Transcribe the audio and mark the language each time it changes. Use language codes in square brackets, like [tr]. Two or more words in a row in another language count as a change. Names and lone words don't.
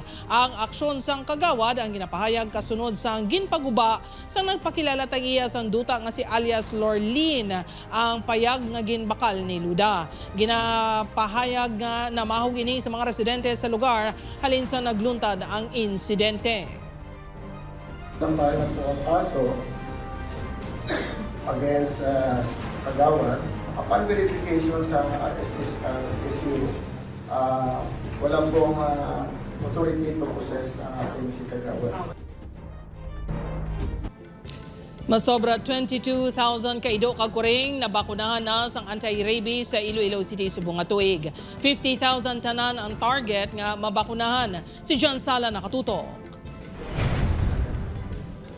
[hil] Ang aksyon sang Kagawad ang ginapahayag kasunod sang ginpaguba sang nagpakilala tag-iya sang duta nga si alias Lorlene ang payag nga ginbakal ni Luda. Ginapahayag nga na mahug ini sa mga residente sa lugar halin sa nagluntad ang insidente. [tl] Tayo po ang kaso against Kagawad. [en] Upon verification [tl] sa SSU, walang pong [en] authority to possess [tl] ng ating si Kagawad. [hil] Masobra 22,000 kaido kag kuring nabakunahan na sang anti-rabies sa Iloilo City subong nga tuig. 50,000 tanan ang target nga mabakunahan. Si John Sala nakatutok.